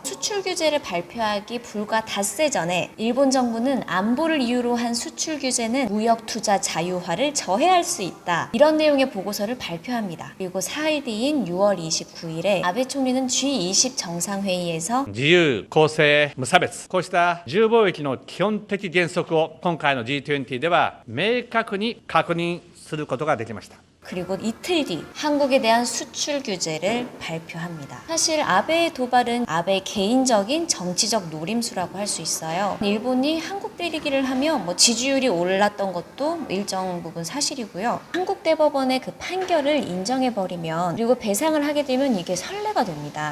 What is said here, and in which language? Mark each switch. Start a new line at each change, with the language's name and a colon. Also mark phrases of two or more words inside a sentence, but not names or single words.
Korean: 수출 규제를 발표하기 불과 닷새 전에 일본 정부는 안보를 이유로 한 수출 규제는 무역 투자 자유화를 저해할 수 있다. 이런 내용의 보고서를 발표합니다. 그리고 4일 뒤인 6월 29일에 아베 총리는 G20 정상회의에서
Japanese: 自由、公正、無差別、こうした自由貿易の基本的原則を今回の G20 では明確に確認することができました。
Korean: 그리고 이틀 뒤 한국에 대한 수출 규제를 발표합니다. 사실 아베의 도발은 아베의 개인적인 정치적 노림수라고 할 수 있어요. 일본이 한국 때리기를 하며 지지율이 올랐던 것도 일정 부분 사실이고요. 한국 대법원의 그 판결을 인정해버리면 그리고 배상을 하게 되면 이게 선례가 됩니다.